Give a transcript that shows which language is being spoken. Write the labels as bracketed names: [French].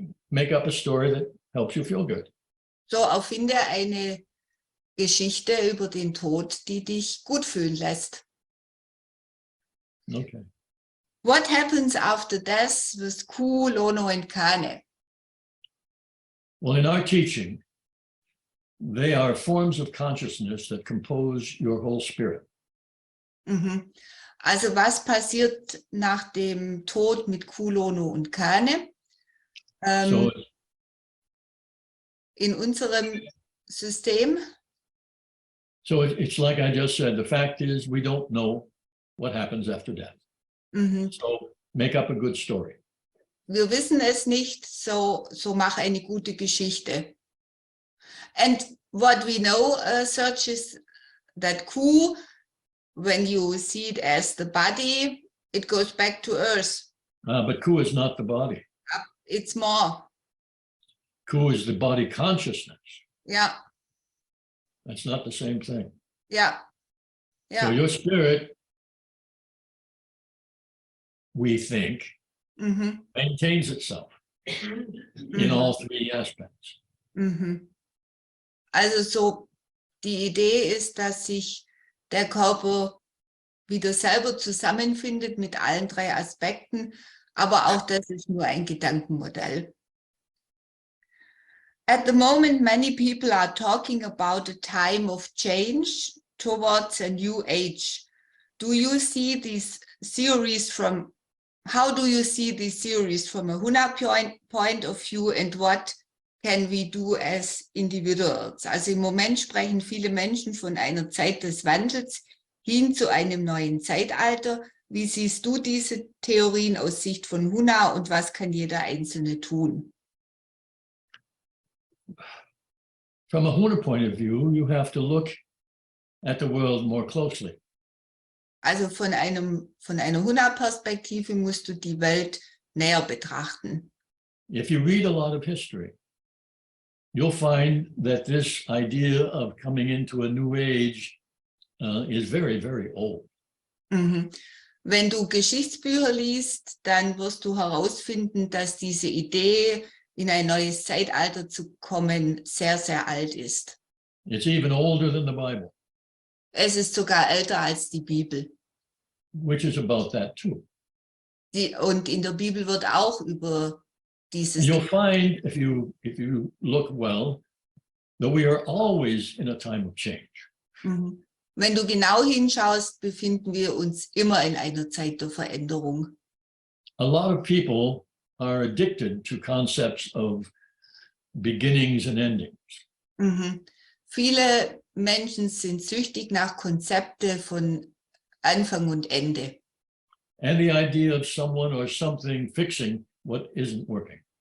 [English] make up a story that helps you feel good. [German] So erfinde eine Geschichte über den Tod, die dich gut fühlen lässt. [English] Okay. What happens after death with Ku, Lono and Kane? Well, in our teaching, they are forms of consciousness that compose your whole spirit. [German] Also was passiert nach dem Tod mit Ku, Lono und Kane? So in unserem System. [English] So it's like I just said, the fact is we don't know what happens after death. So make up a good story. [German] Wir wissen es nicht, so mach eine gute Geschichte. [English] And what we know, Serge, is that Ku, when you see it as the body, it goes back to earth. But Ku is not the body. It's more. Ku is the body consciousness. Yeah. That's not the same thing. Yeah. Yeah. So your spirit, we think, maintains itself in all three aspects. [German] Also so, die Idee ist, dass sich der Körper wieder selber zusammenfindet mit allen drei Aspekten, Aber auch das ist nur ein Gedankenmodell. [English] At the moment, many people are talking about a time of change towards a new age. Do you see these theories from, how do you see these theories from a Huna point of view, and what can we do as individuals? [German] Also im Moment sprechen viele Menschen von einer Zeit des Wandels hin zu einem neuen Zeitalter. Wie siehst du diese Theorien aus Sicht von Huna und was kann jeder Einzelne tun? [English] From a Huna point of view, you have to look at the world more closely. [German] Also von einer Huna-Perspektive musst du die Welt näher betrachten. [English] If you read a lot of history, you'll find that this idea of coming into a new age is very, very old. Mhm. [German] Wenn du Geschichtsbücher liest, dann wirst du herausfinden, dass diese Idee, in ein neues Zeitalter zu kommen, sehr, sehr alt ist. [English] It's even older than the Bible. [German] Es ist sogar älter als die Bibel. [English] Which is about that too. [German] Und in der Bibel wird auch über dieses... [English] You'll find, if you look well, that we are always in a time of change. Mhm. [German] Wenn du genau hinschaust, befinden wir uns immer in einer Zeit der Veränderung. [English] A lot of people are addicted to concepts of beginnings and endings. Mhm. [German] Viele Menschen sind süchtig nach Konzepten von Anfang und Ende. [English] And the idea of someone or something fixing what isn't working.